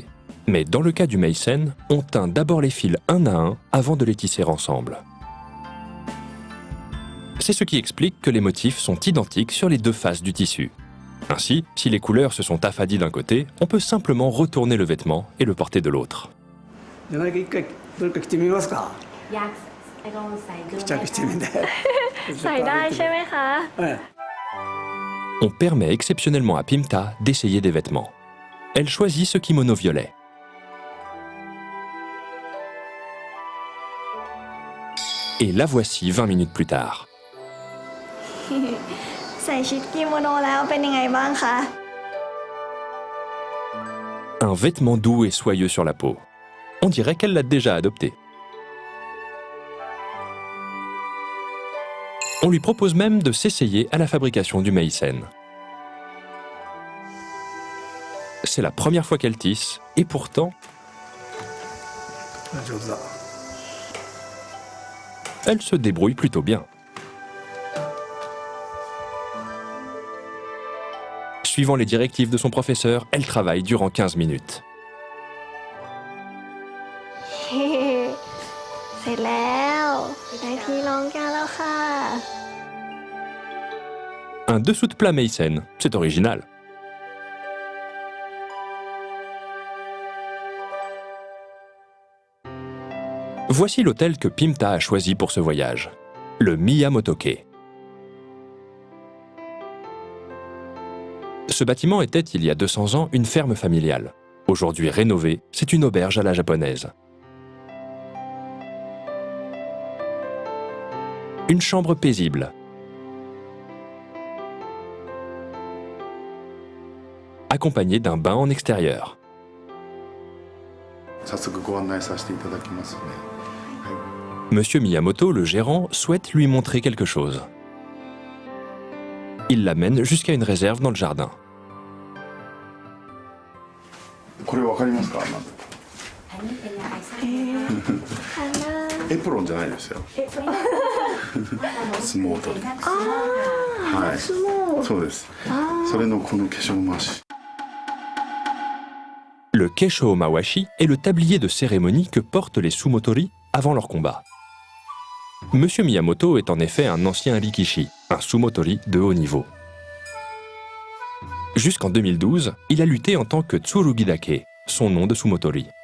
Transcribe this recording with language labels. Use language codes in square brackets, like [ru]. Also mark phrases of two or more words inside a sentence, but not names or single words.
[fr] Mais dans le cas du meisen, on teint d'abord les fils un à un avant de les tisser ensemble. C'est ce qui explique que les motifs sont identiques sur les deux faces du tissu. Ainsi, si les couleurs se sont affadies d'un côté, on peut simplement retourner le vêtement et le porter de l'autre. [ja] じゃないか一回どれか着てみますか。 [th] อยากลองใส่ดู [ja] 試着してみて。 [th] ใส่ได้ใช่ไหมคะ [ja] はい。 [fr] On permet exceptionnellement à Pimta d'essayer des vêtements. Elle choisit ce kimono violet. Et la voici 20 minutes plus tard. [th] ใส่ชุดกิโมโนแล้วเป็นยังไงบ้างคะ [fr] Un vêtement doux et soyeux sur la peau. On dirait qu'elle l'a déjà adopté. On lui propose même de s'essayer à la fabrication du meisen. C'est la première fois qu'elle tisse, et pourtant, [ja] 上手だ。 [fr] elle se débrouille plutôt bien. Suivant les directives de son professeur, elle travaille durant 15 minutes. [th] เฮ้เสร็จแล้วได้ที่รองแก้วแล้วค่ะ [fr] Un dessous de plat meisen, c'est original. Voici l'hôtel que Pimta a choisi pour ce voyage, le Miyamotoke. Ce bâtiment était, il y a 200 ans, une ferme familiale. Aujourd'hui rénovée, c'est une auberge à la japonaise. Une chambre paisible. Accompagnée d'un bain en extérieur. [ja] 早速ご案内させていただきますね。 [fr] Monsieur Miyamoto, le gérant, souhaite lui montrer quelque chose. Il l'amène jusqu'à une réserve dans le jardin. [ja] これわかりますか？ [th] อันนี้เป็นอะไรทราบไหมคะ [ja] エプロンじゃないですよ。相撲取り。あはい。そうです。それのこの化粧回し。 [fr] Le Keisho Mawashi est le tablier de cérémonie que portent les sumotori avant leur combat. Monsieur Miyamoto est en effet un ancien rikishi, un sumotori de haut niveau. Jusqu'en 2012, il a lutté en tant que Tsurugidake, son nom de sumotori.